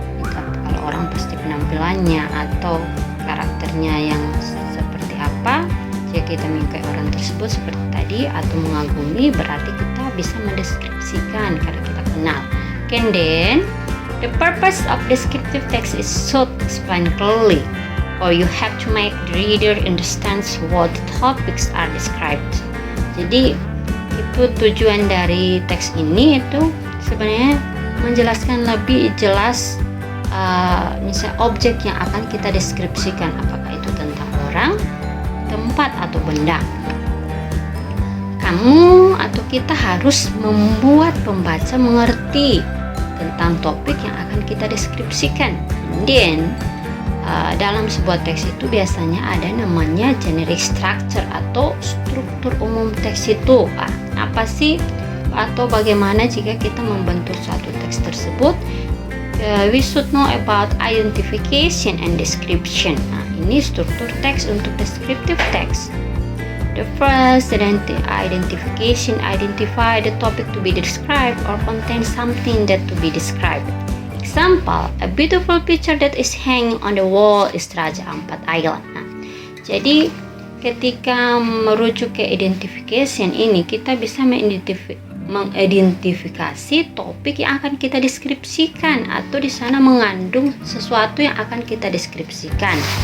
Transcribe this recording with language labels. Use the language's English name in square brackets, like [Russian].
[Indonesian] Kalau orang pasti penampilannya atau karakternya yang seperti apa. Jika kita menyukai orang tersebut seperti tadi atau mengagumi, berarti kita bisa mendeskripsikan karena kita kenal. [English] And then the purpose of descriptive text is so explain clearly, or you have to make the reader understands what the topics are described. [Indonesian] Jadi itu tujuan dari teks ini, itu sebenarnya menjelaskan lebih jelas misalnya objek yang akan kita deskripsikan, apakah itu tentang orang, tempat, atau benda. Kamu atau kita harus membuat pembaca mengerti tentang topik yang akan kita deskripsikan. Dan dalam sebuah teks itu biasanya ada namanya generic structure atau struktur umum teks itu. Apa sih atau bagaimana jika kita membentuk suatu teks tersebut? [English] We should know about identification and description. [Indonesian] Ini struktur teks untuk [English] descriptive text. The first identification, identify the topic to be described or contain something that to be described. Example, a beautiful picture that is hanging on the wall is Raja Ampat Island. [Indonesian] Jadi ketika merujuk ke identification ini, kita bisa mengidentifikasi topik yang akan kita deskripsikan atau di sana mengandung sesuatu yang akan kita deskripsikan.